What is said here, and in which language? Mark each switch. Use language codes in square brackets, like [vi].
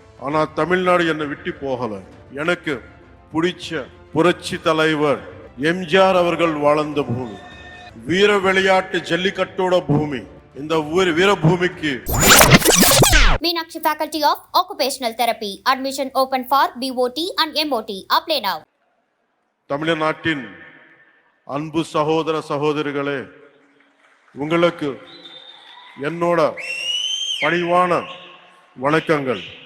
[ta] ஆனா தமிழ்நாடு என்னை விட்டு போகல. எனக்கு பிடிச்ச புரட்சி தலைவர் எம்ஜிஆர் அவர்கள் வாழ்ந்த பூமி, வீர விளையாட்டு ஜல்லிக்கட்டோட பூமி. இந்த வீர பூமிக்கு [en] Meenakshi Faculty of Occupational Therapy. Admission open for BOT and MOT. Apply now. [ta] தமிழ்நாட்டின் அன்பு சகோதர சகோதரிகளே, உங்களுக்கு என்னோட பணிவான வணக்கங்கள்.